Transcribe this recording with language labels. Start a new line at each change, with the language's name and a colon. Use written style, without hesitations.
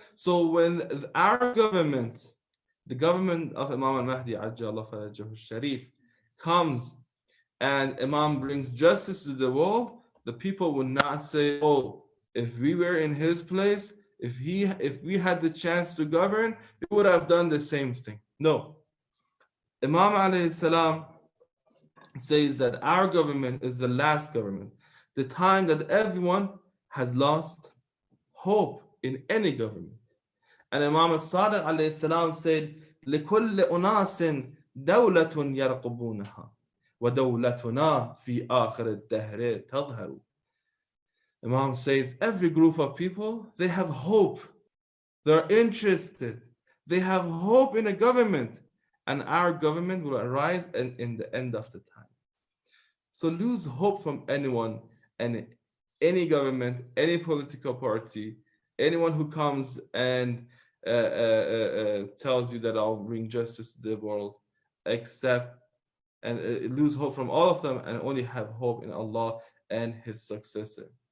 English: So when our government, the government of Imam al-Mahdi ajjallahu farajhu sharif, comes and Imam brings justice to the world, the people will not say, if we were in his place, if we had the chance to govern, we would have done the same thing. No. Imam alayhi salam says that our government is the last government, the time that everyone has lost hope in any government. And Imam al-Sadiq alayhi salam said,
Arabic: لِكُلِّ أُنَاسٍ دَوْلَةٌ يَرْقُبُونَهَا وَدَوْلَتُنَا فِي آخِرِ الدَّهْرِ تَظْهَرُ.
English: Imam says, every group of people, they have hope. They're interested. They have hope in a government. And our government will arise in the end of the time. So lose hope from anyone and any government, any political party, anyone who comes and tells you that I'll bring justice to the world, lose hope from all of them and only have hope in Allah and His successor.